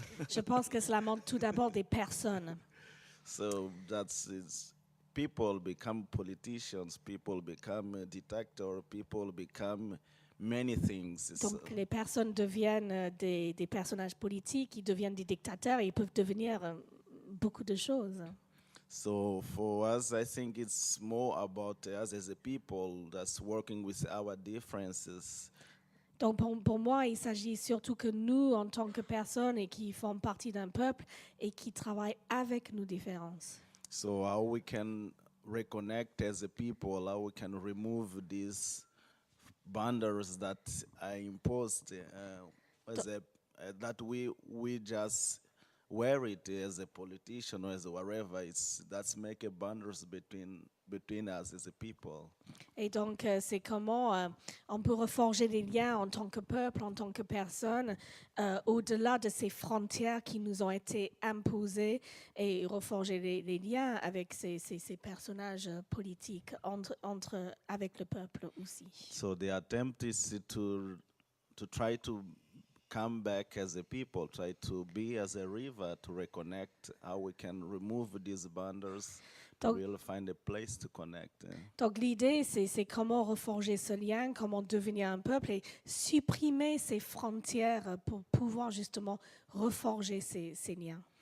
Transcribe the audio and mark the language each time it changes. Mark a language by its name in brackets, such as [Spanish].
[French] Je pense que cela montre tout d'abord des personnes. [English] So that's it's, people become politicians, people become a dictator, people become many things. [French] Donc les personnes deviennent des personnages politiques, ils deviennent des dictateurs et ils peuvent devenir beaucoup de choses. [English] So for us, I think it's more about us as a people that's working with our differences. [French] Donc pour moi, il s'agit surtout que nous, en tant que personnes et qui font partie d'un peuple et qui travaillent avec nos différences. [English] So how we can reconnect as a people, how we can remove these boundaries that are imposed as that we just wear it as a politician or as whatever. That's make a boundaries between us as a people. [French] Et donc, c'est comment on peut reforger des liens en tant que peuple, en tant que personne, au-delà de ces frontières qui nous ont été imposées et reforger les liens avec ces personnages politiques avec le peuple aussi. [English] So the attempt is to try to come back as a people, try to be as a river, to reconnect, how we can remove these boundaries, [French] Donc- [English] we'll find a place to connect. [French] Donc l'idée, c'est comment reforger ce lien, comment devenir un peuple et supprimer ces frontières pour pouvoir justement reforger ces liens.